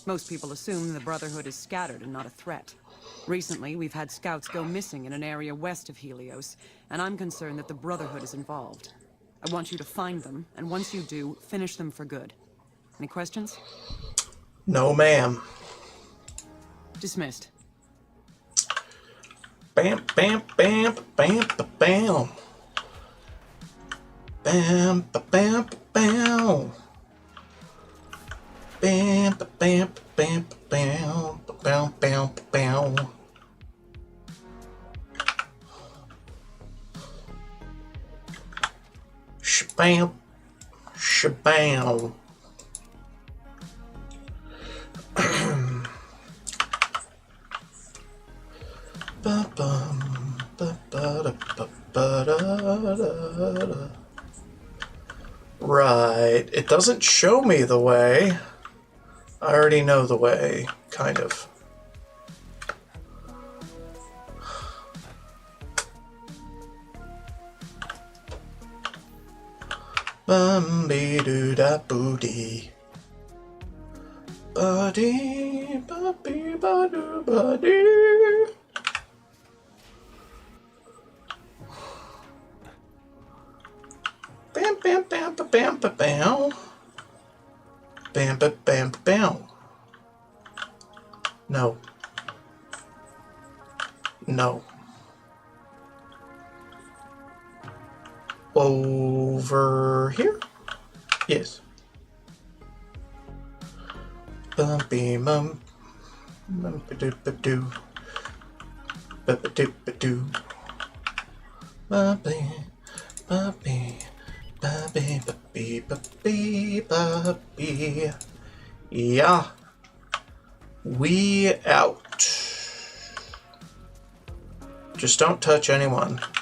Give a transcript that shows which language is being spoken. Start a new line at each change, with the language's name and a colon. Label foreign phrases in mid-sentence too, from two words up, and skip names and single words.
English: Most people assume the Brotherhood is scattered and not a threat. Recently, we've had scouts go missing in an area west of Helios, and I'm concerned that the Brotherhood is involved. I want you to find them, and once you do, finish them for good. Any questions? No, ma'am. Dismissed. Bam, bam, bam, bam, bam. Bam, bam, bam. Bam, bam, bam, bam, bam, bam, bam. Shabam, shabam. Right, it doesn't show me the way. I already know the way, kind of. Bum-be-doo-da-boo-dee. Ba-dee, ba-bee-ba-doo, ba-dee. Bam, bam, bam, ba, bam, ba, bam. Bam, ba, bam, ba, bam. No. No. Over here? Yes. Bumpy mum. Bum-ba-doo-ba-doo. Ba-ba-doo-ba-doo. Bumpy. Bumpy. Bumpy. Bumpy. Bumpy. Bumpy. Yeah. We out. Just don't touch anyone.